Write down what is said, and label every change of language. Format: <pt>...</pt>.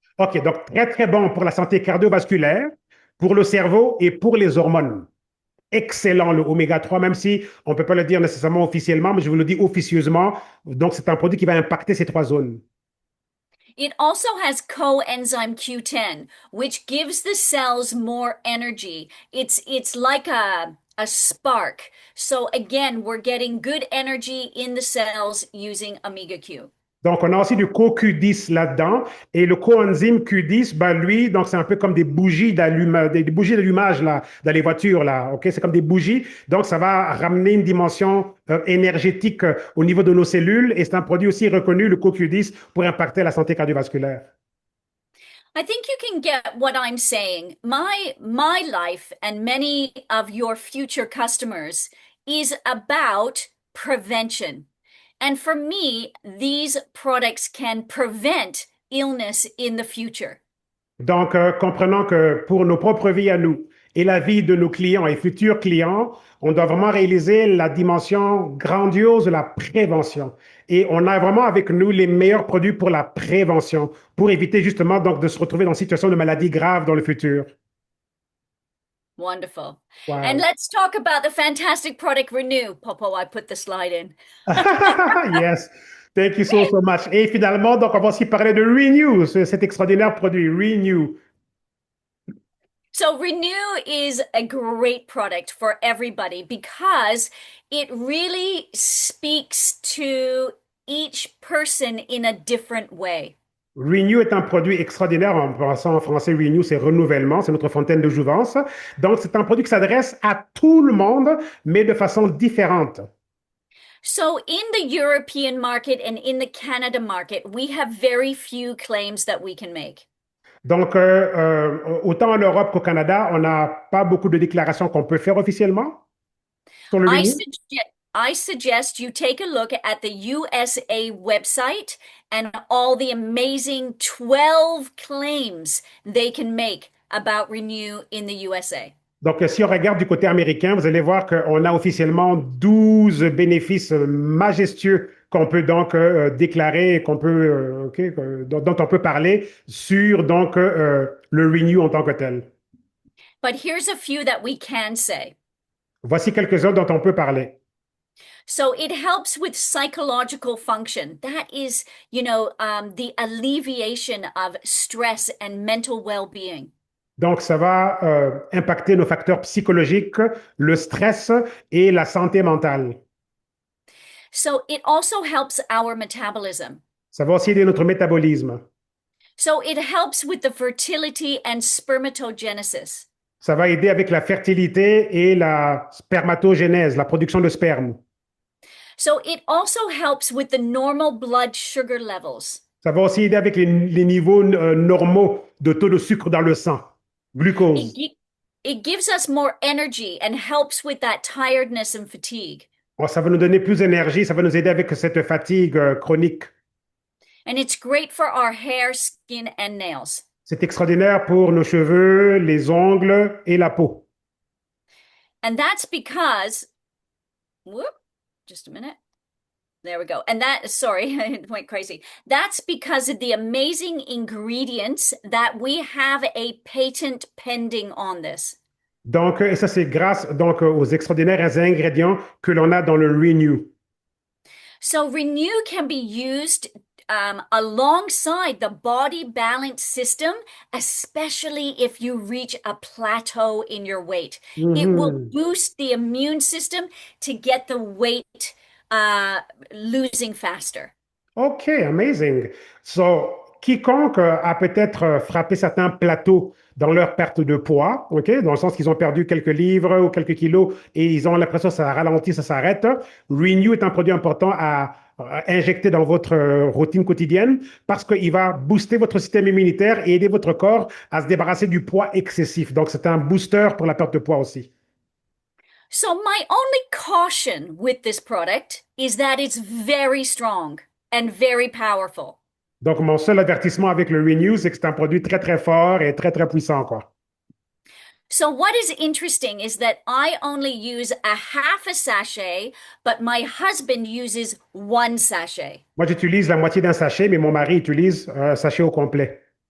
<fr>OK, donc très, très bon pour la santé cardiovasculaire, pour le cerveau et pour les hormones. Excellent le oméga 3, même si on ne peut pas le dire nécessairement officiellement, mais je vous le dis officieusement. Donc, c'est un produit qui va impacter ces trois zones.</fr> <en>It also has coenzyme Q10, which gives the cells more energy. It's like a spark. So again, we're getting good energy in the cells using Omega Q.</en> <fr>Donc, on a aussi du CoQ10 là-dedans. Et le coenzyme Q10, ben lui, donc c'est un peu comme des bougies d'allumage là, dans les voitures. Là, ok. C'est comme des bougies. Donc, ça va ramener une dimension énergétique au niveau de nos cellules. Et c'est un produit aussi reconnu, le CoQ10, pour impacter la santé cardiovasculaire.</fr> <en>I think you can get what I'm saying. My life and many of your future customers is about prevention. And for me, these products can prevent illness in the future.</en> <fr>Donc, comprenons que pour nos propres vies à nous et la vie de nos clients et futurs clients, on doit vraiment réaliser la dimension grandiose de la prévention. Et on a vraiment avec nous les meilleurs produits pour la prévention, pour éviter justement donc de se retrouver dans une situation de maladie grave dans le futur.</fr> <en>Wonderful. And Wow. let's talk about the fantastic product Renew. Popo, I put the slide in. Yes. Thank you so, so much.</en> <fr>Et finalement, donc, on va aussi parler de Renew, cet extraordinaire produit Renew.</fr> <en>So Renew is a great product for everybody because it really speaks to each person in a different way.</en> <fr>Renew est un produit extraordinaire. En pensant en français, Renew, c'est renouvellement, c'est notre fontaine de jouvence. Donc, c'est un produit qui s'adresse à tout le monde, mais de façon différente.</fr> <en>So in the European market and in the Canada market, we have very few claims that we can make.</en> <fr>Donc, autant en Europe qu'au Canada, on n'a pas beaucoup de déclarations qu'on peut faire officiellement sur le</fr> <en>I Renew. suggest I suggest you take a look at the USA website and all the amazing 12 claims they can make about Renew in the USA.</en> <fr>Donc, si on regarde du côté américain, vous allez voir qu'on a officiellement 12 bénéfices majestueux qu'on peut donc déclarer, qu'on peut, OK, dont on peut parler sur donc le Renew en tant que tel.</fr> <en>But here's a few that we can say.</en> <fr>Voici quelques-uns dont on peut parler.</fr> <en>So it helps with psychological function. That is, the alleviation of stress and mental well-being.</en> <fr>Donc, ça va impacter nos facteurs psychologiques, le stress et la santé mentale.</fr> <en>So it also helps our metabolism.</en> <fr>Ça va aussi aider notre métabolisme.</fr> <en>So it helps with the fertility and spermatogenesis.</en> <fr>Ça va aider avec la fertilité et la spermatogénèse, la production de sperme.</fr> <en>So it also helps with the normal blood sugar levels.</en> <fr>Ça va aussi aider avec les niveaux normaux de taux de sucre dans le sang, glucose.</fr> <en>It gives us more energy and helps with that tiredness and fatigue.</en> <fr>Bon, ça va nous donner plus d'énergie, ça va nous aider avec cette fatigue chronique.</fr> <en>And it's great for our hair, skin, and nails.</en> <fr>C'est extraordinaire pour nos cheveux, les ongles et la peau.</fr> <en>And that's because, whoop, just a minute. There we go. And sorry, it went crazy. That's because of the amazing ingredients that we have a patent pending on this.</en> <fr>Donc, et ça, c'est grâce donc, aux extraordinaires ingrédients que l'on a dans le Renew.</fr> <en>So Renew can be used alongside the body balance system, especially if you reach a plateau in your weight. It will boost the immune system to get the weight losing faster. OK, amazing.</en> <fr>So, quiconque a peut-être frappé certains plateaux dans leur perte de poids, OK, dans le sens qu'ils ont perdu quelques livres ou quelques kilos et ils ont l'impression que ça ralentit, ça s'arrête, Renew est un produit important à injecter dans votre routine quotidienne parce qu'il va booster votre système immunitaire et aider votre corps à se débarrasser du poids excessif. Donc, c'est un booster pour la perte de poids aussi.</fr> <en>So my only caution with this product is that it's very strong and very powerful.</en> <fr>Donc, mon seul avertissement avec le Renew, c'est que c'est un produit très, très fort et très, très puissant, quoi.</fr> <en>So what is interesting is that I only use a half a sachet, but my husband uses one sachet.</en> <fr>Moi, j'utilise la moitié d'un sachet, mais mon mari utilise un sachet au complet.</fr>